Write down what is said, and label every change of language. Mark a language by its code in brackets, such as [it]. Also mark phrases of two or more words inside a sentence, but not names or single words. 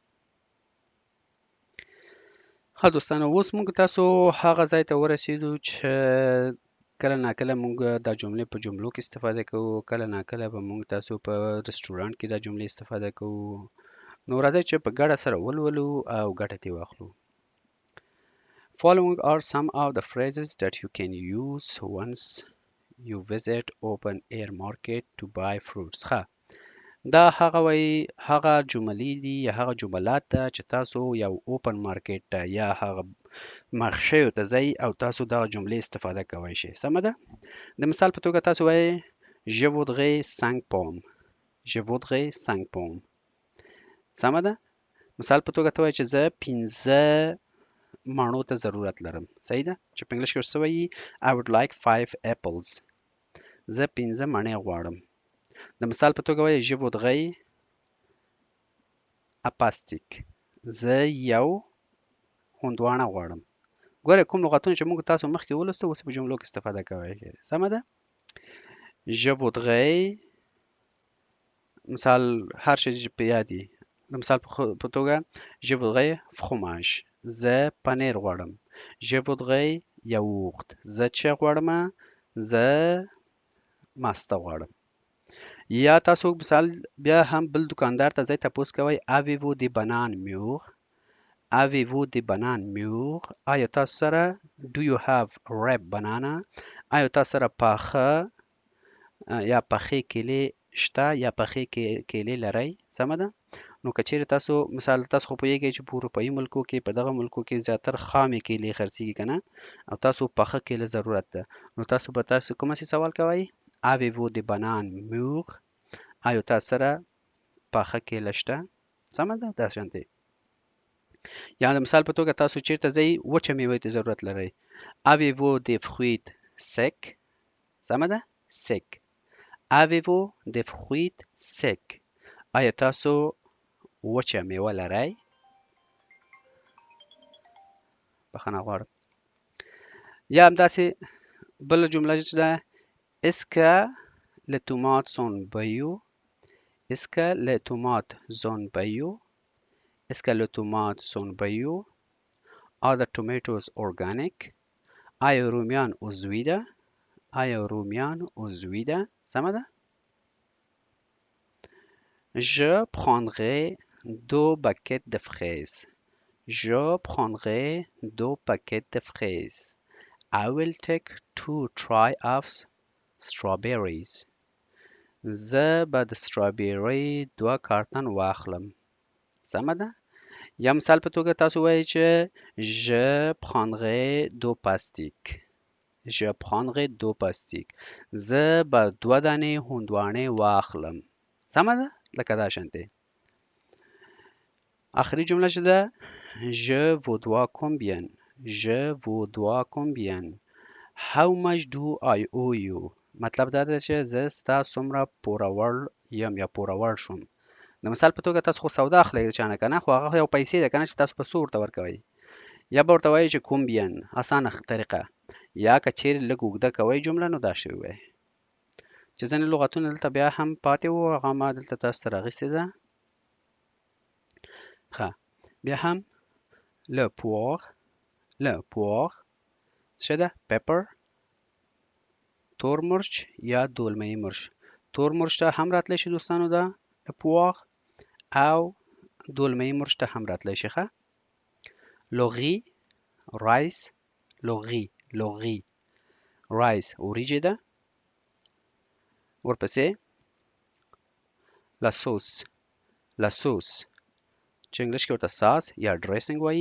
[ps] ښه دوستانو اوس موږ تاسو هغه ځای ته ورسېدو چې کله ناکله موږ دا جملې په جملو کې استفاده کوو کله ناکله به موږ تاسو په رستورانت کې دا جملې استفاده کوو نو راځئ چې په ګډه سره ولولو او ګټه ترې واخلو [en] Following are some of the phrases that you can use once you visit open air market to buy fruits [ps] ښه دا هغه وایي هغه جملې دي یا هغه جملات ده چې تاسو یو اوپن مارکیټ ته یا هغه مخشیو ته ځئ او تاسو دغه جملې استفاده کوئ شئ سمه ده د مثال په توګه تاسو وایئ [fr] Je voudrais 5 pommes Je voudrais 5 pommes [ps] سمه ده مثال په توګه ته وایئ چې زه 5 مڼو ته ضرورت لرم صحیح ده چې په انګلیش کې ورته وایي [en] I would like 5 apples [ps] زه 5 مڼې غواړم د مثال په توګه وایئ [fr] Je voudrais un pastèque [ps] زه یو هندواڼه غواړم ګوره کوم لغتونه چې موږ تاسو مخکې ولوستو اوس په جملو کې استفاده کوئ سمه ده [fr] Je voudrais [ps] مثال هر شی چې په یاد وي د مثال په توګه [fr] Je voudrais fromage [ps] زه پنیر غواړم Je [fr] voudrais yaourt [ps] زه چې غواړم زه ماسته غواړم یا تاسو مثال بیا هم بل دکاندار ته ځئ تپوس کوئ [fr] Avez-vous des bananes mûres Avez-vous des bananes mûres [ps] آیا تاسو سره [en] Do you have ripe banana [ps] آیا تاسو سره پاخه یا پخې کیلې شته یا پخې کیلې لرئ سمه ده نو که چیرې تاسو مثال تاسو خو پوهیږئ چې په اروپایي ملکو کې په دغه ملکو کې زیاتر خامې کیلې خرڅیږي که نه او تاسو پاخه کیله ضرورت ده نو تاسو به تاسو کومه سي سوال کوئ [fr] Avez-vous des bananes mûres [ps] آیا تاسو سره پاخه کیله شته سمه ده داسې شانتې یا د مثال په توګه تاسو چیرته ځئ وچه میوې ته ضرورت لرئ [fr] Avez-vous des fruits secs [ps] سمه ده sec [fr] Avez-vous des fruits secs [ps] آیا تاسو وچه میوه لرئ بخښنه غواړم یا همداسې بله جمله چې ده [fr] Est-ce que les tomates sont bio Est-ce que les tomates sont bio Est-ce que les tomates sont bio [en] Are the tomatoes organic [ps] آیا رومیان عضوي ده آیا رومیان عضوي ده سمه ده [fr] Je prendrai 2 paquets de fraises Je prendrai 2 paquets de fraises [en] I will take 2 try of strawberries [ps] زه به د strawberry 2 کارتن واخلم سمه ده یا مثال په توګه تاسو وایئ چې [fr] je prendrai 2 pastiques. je prendrai 2 pastiques. [ps] زه به 2 دانې هندواڼې واخلم. سمه ده؟ لکه دا شانتې. آخري جمله چې ده [fr] je vous dois combien. je vous dois combien. [en] how much do I owe you. [ps] مطلب دا ده چې زه ستا څومره پوروړ یم یا پوروړ شوم. د مثال په توګه تاسو خو سودا اخلئ د چا نه که نه، خو هغه یو پیسې ده که نه چې تاسو په څو ورته ورکوئ. یا به ورته وایئ چې کومبین، اسانه طریقه. یا که چیرې لږ اوږده کوئ جمله نو دا شی ووایئ. چې ځینې لغتونه دلته بیا هم پاتې وو، هغه ما دلته تاسو ته راغیستې ده. ښه بیا هم [fr] le poire [ps] څه ده؟ pepper. تور مرچ یا دولمه مرچ. تور مرچ ته هم راتلی شي دوستانو ده [fr] le poire، [ps] او دولمه مرچ ته هم راتلی شي. ښه لوغي رایس، لوغي رایس وریجې ده. ورپسې [fr] la sauce [ps] چې انګلیش کې ورته ساس یا ډریسنګ وایي.